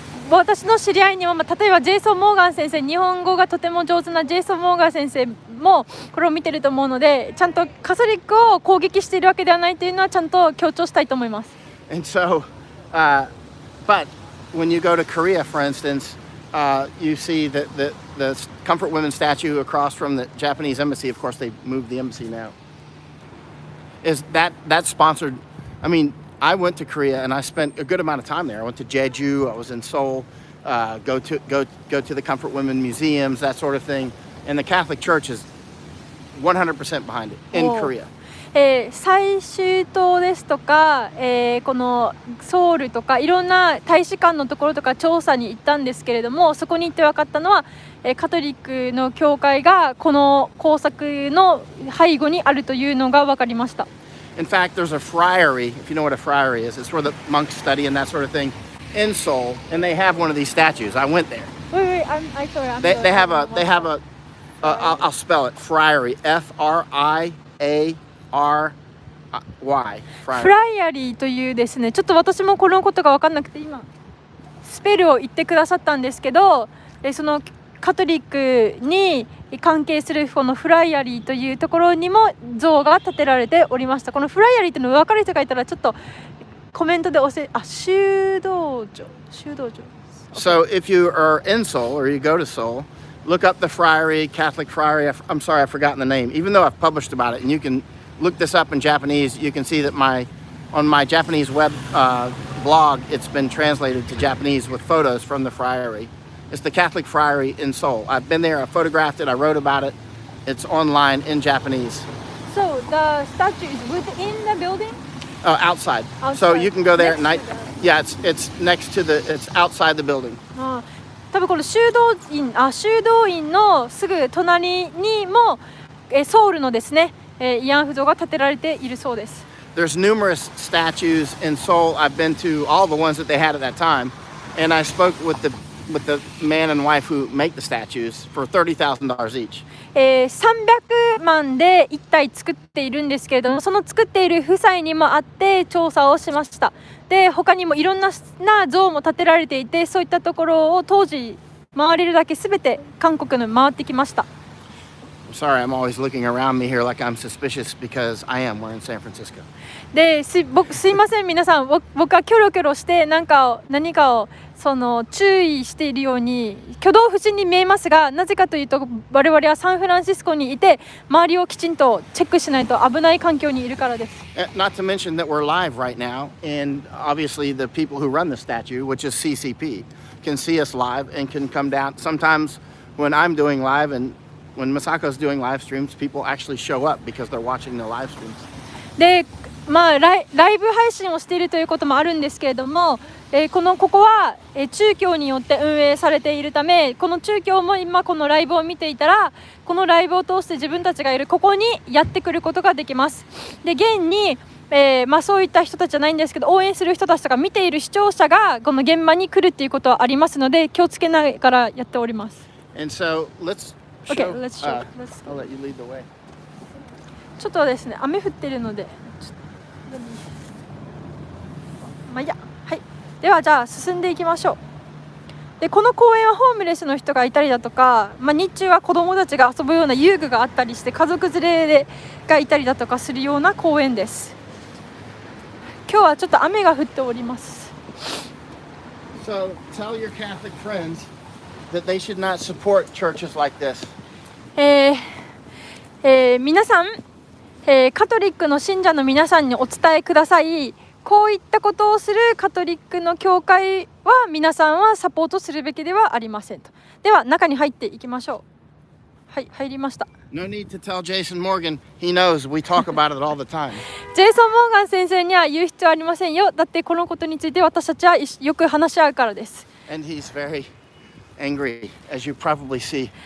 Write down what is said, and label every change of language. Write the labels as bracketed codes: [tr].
[ja] 私の知り合いにも、例えばジェイソン・モーガン先生、日本語がとても上手なジェイソン・モーガン先生もこれを見てると思うので、ちゃんとカトリックを攻撃しているわけではないというのはちゃんと強調したいと思います。 [en] And so, but when you go to Korea, for instance, you see that the Comfort Women statue across from the Japanese embassy. Of course, they moved the embassy now. Is that's sponsored? I mean, I went to Korea and I spent a good amount of time there. I went to Jeju. I was in Seoul. Go to the Comfort Women museums, that sort of thing. And the Catholic Church is 100% behind it in Korea. [ja] 最終島ですとか、このソウルとかいろんな大使館のところとか調査に行ったんですけれども、そこに行って分かったのは、カトリックの教会がこの工作の背後にあるというのが分かりました。 [en] In fact, there's a friary, if you know what a friary is. It's where the monks study and that sort of thing in Seoul, and they have one of these statues. I went there. Wait, I'm sorry. They have a I'll spell it, friary, Friary. [ja] フライアリーというですね、ちょっと私もこのことが分かんなくて今スペルを言ってくださったんですけど、そのカトリックに関係するこのフライアリーというところにも像が建てられておりました。このフライアリーというの分かる人がいたらちょっとコメントで修道場。 [en] So if you are in Seoul or you go to Seoul, look up the friary, Catholic friary. I'm sorry, I've forgotten the name. Even though I've published about it, and you can look this up in Japanese, you can see that on my Japanese web blog, it's been translated to Japanese with photos from the friary. It's the Catholic friary in Seoul. I've been there, I photographed it, I wrote about it. It's online in Japanese. So the statue is within the building? Outside. So you can go there at night. Yeah, it's outside the building. [ja] 多分この修道院のすぐ隣にもソウルのですね、慰安婦像が建てられているそうです。 [en] There's numerous statues in Seoul. I've been to all the ones that they had at that time, and I spoke with the man and wife who make the statues for $30,000 each. [ja] 300万で1体作っているんですけれども、その作っている夫妻にも会って調査をしました。で、他にもいろんな像も建てられていて、そういったところを当時回れるだけ全て韓国に回ってきました。 [en] Sorry, I'm always looking around me here like I'm suspicious because I am. We're in San Francisco. [ja] すいません皆さん、僕はキョロキョロして何かを注意しているように挙動不審に見えますが、なぜかというと我々はサンフランシスコにいて周りをきちんとチェックしないと危ない環境にいるからです。 [en] Not to mention that we're live right now, and obviously the people who run the statue, which is CCP, can see us live and can come down. Sometimes when I'm doing live and when Masako's doing live streams, people actually show up because they're watching the live streams. [ja] で、ライブ配信をしているということもあるんですけれども、ここは、中共によって運営されているため、この中共も今このライブを見ていたら、このライブを通して自分たちがいるここにやってくることができます。で、現に、そういった人たちじゃないんですけど、応援する人たちとか見ている視聴者がこの現場に来るっていうことはありますので、気をつけながらやっております。 [en] And so let's Okay, let's show. I'll let you lead the way. [ja] ちょっとですね、雨降ってるので、まあいいや、はい。ではじゃあ進んでいきましょう。で、この公園はホームレスの人がいたりだとか、日中は子どもたちが遊ぶような遊具があったりして、家族連れがいたりだとかするような公園です。今日はちょっと雨が降っております。 [en] So tell your Catholic friends that they should not support churches like this. [ja] 皆さん、カトリックの信者の皆さんにお伝えください。こういったことをするカトリックの教会は皆さんはサポートするべきではありませんと。では中に入っていきましょう。はい、入りました。 [en] No need to tell Jason Morgan. He knows we talk about it all the time. [ja] ジェイソン・モーガン先生には言う必要ありませんよ。だってこのことについて私たちはよく話し合うからです。 [en] And he's very angry, as you probably see.